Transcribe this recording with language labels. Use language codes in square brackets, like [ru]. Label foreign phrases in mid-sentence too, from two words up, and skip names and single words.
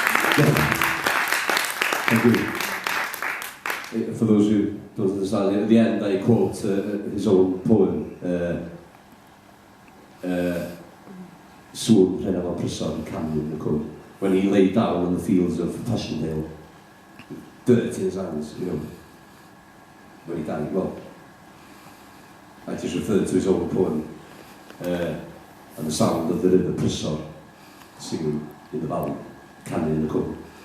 [en] Thank you. For those who don't understand, at the end I quote his own poem, [cy] Sŵn Rhennaf Prysor yn canu yn y cwm, [en] when he lay down in the fields of Passchendaele, dirt in his hands, you know, when he died. Well, I just referred to his own poem and the sound of the river Prysor singing in the valley, canu in the cwm.